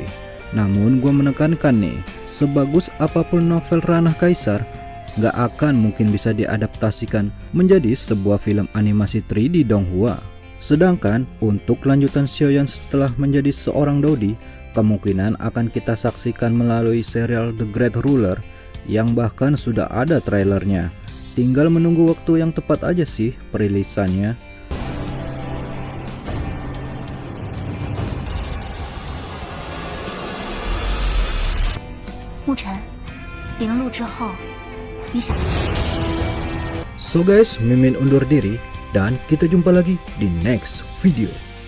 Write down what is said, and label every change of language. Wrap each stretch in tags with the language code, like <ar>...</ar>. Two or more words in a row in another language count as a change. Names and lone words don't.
<id>Namun gue menekankan nih, sebagus apapun novel Ranah Kaisar, gak akan mungkin bisa diadaptasikan menjadi sebuah film animasi 3D Donghua. Sedangkan untuk lanjutan Xiaoyan setelah menjadi seorang Dodi, kemungkinan akan kita saksikan melalui serial The Great Ruler yang bahkan sudah ada trailernya. Tinggal menunggu waktu yang tepat aja sih perilisannya.</id> <zh>沐尘，灵录之后，你想？</zh> <en>So guys,</en> <id>Mimin undur diri dan kita jumpa lagi di</id> <en>next video.</en>